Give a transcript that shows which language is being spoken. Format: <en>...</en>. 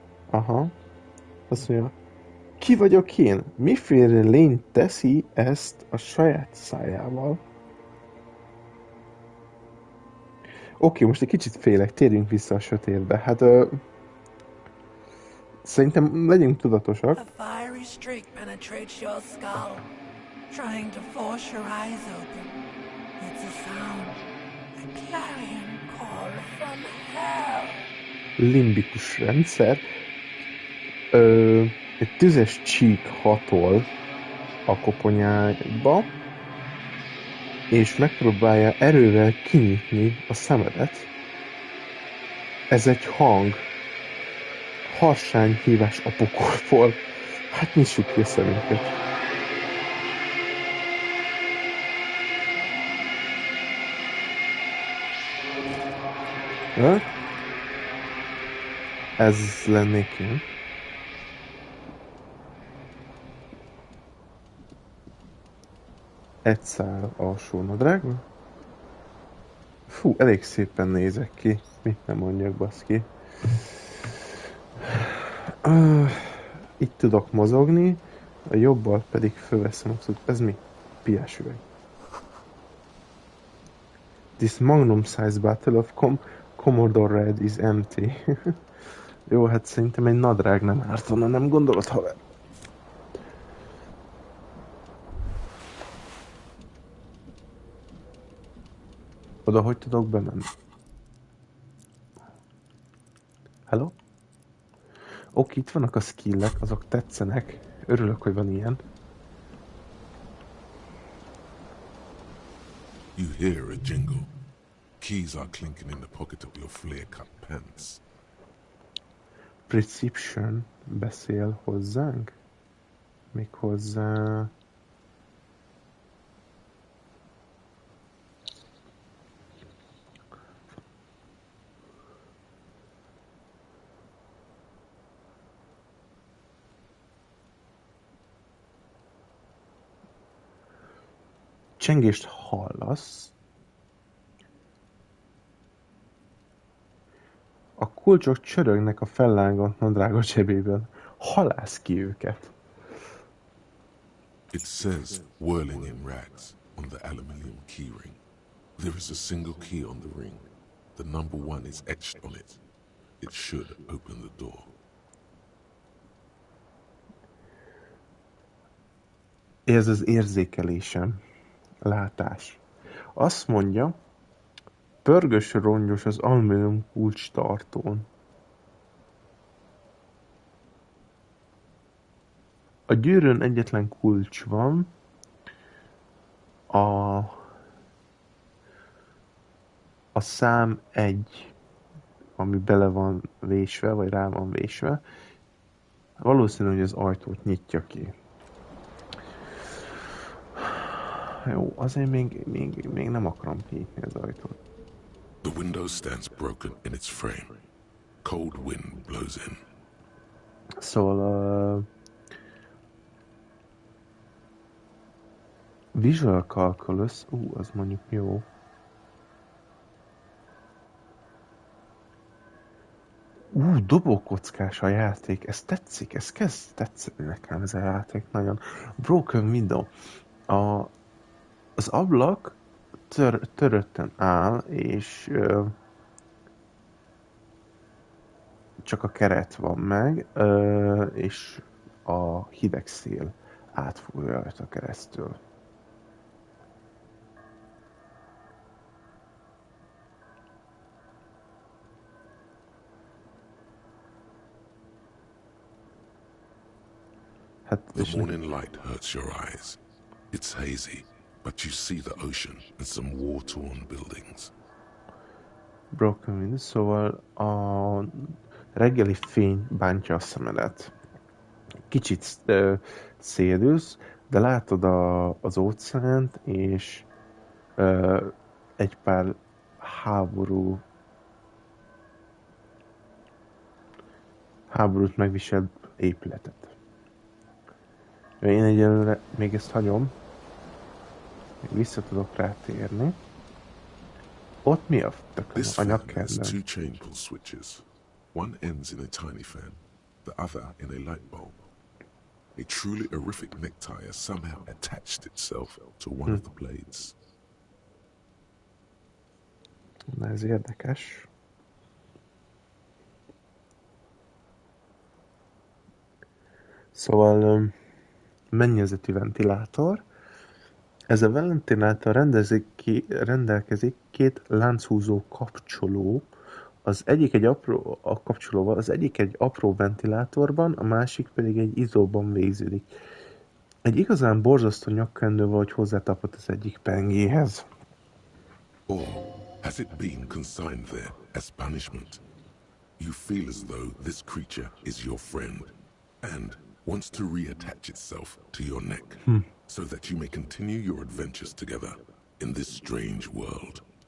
<hu>Aha. Azt mondja, ki vagyok én? Miféle lény teszi ezt a saját szájával? Oké, most egy kicsit félek, térjünk vissza a sötétbe. Hát, szerintem legyünk tudatosak.</hu> <en>A fiery streak penetrates your skull, trying to force your eyes open. It's a sound, a clarion call from hell.</en> <hu>limbikus rendszer. Egy tüzes csík hatol a koponyába, és megpróbálja erővel kinyitni a szemedet. Ez egy hang. Harsány hívás a pokolból. Hát nyissuk ki a szemünket. Ez lennék én. Egy szál alsó nadrágban. Fú, elég szépen nézek ki. Mit nem mondjak, baszki. Itt tudok mozogni, a jobbal pedig fölveszem a szót. Ez mi? Piás üveg.</hu> <en>This magnum-sized bottle of Commodore Red is empty.</en> <hu>Jó, hát szerintem egy nadrág nem ártana, nem gondolod, haver? Oda hogy tudok bemenni? Hello? Oké, itt vannak a skillek, azok tetszenek. Örülök, hogy van ilyen.</hu> <en>You hear a jingle. Keys are clinking in the pocket of your flare-cut pants.</en> <hu>Perception beszél hozzánk? Méghozzá... Csengést hallasz. A kulcsok csörögnek a fellángott nadrága zsebében. Halász ki őket.</hu> <en>It says, whirling in rags, on the aluminium keyring. There is a single key on the ring. The number 1 is etched on it. It should open the door.</en> <hu>Ez az érzékelésem. Látás. Azt mondja, pörgős rongyos az alumínium kulcstartón. A gyűrűn egyetlen kulcs van. A szám 1, ami bele van vésve, vagy rá van vésve. Valószínű, hogy az ajtót nyitja ki. Jó, azért még nem akarom kinyitni az ajtót.</hu> <en>The window stands broken in its frame. Cold wind blows in.</en> <hu>Szóval Visual Calculus, az mondjuk jó. Dobókockás a játék, ez tetszik, ez kezd tetszeni nekem ez a játék nagyon. Broken Window. Az ablak törötten áll, és csak a keret van meg, és a hideg szél átfújja rajta keresztül.</hu> <en>The morning light hurts your eyes. It's hazy, but you see the ocean and some war-torn buildings.</en> <hu>Broken Window, szóval a reggeli fény bántja a szemedet. Kicsit szédülsz, de látod az óceánt, és egy pár háborút megviselt épületet. Én egyelőre még ezt hagyom. Még vissza tudok rátérni. Ott mi a tököm?</hu> <en>This A fan has</en> <hu>nyakkendem.</hu> <en>2 chain pull switches. One ends in a tiny fan, the other in a light bulb. A truly horrific necktie has somehow attached itself to one of the blades.</en> <hu>Na, ez érdekes. Szóval mennyezeti ventilátor. Ez a ventilátor rendelkezik 2 lánchúzó kapcsoló Az egyik egy apró, a kapcsolóval, az egyik egy apró ventilátorban, a másik pedig egy izzóban végződik. Egy igazán borzasztó nyakkendő valahogy hozzátapott az egyik pengéhez.</hu> <en>Or has it been consigned there as punishment? You feel as though this creature is your friend and wants to reattach itself to your neck so that you may continue your adventures together in this strange world.</en>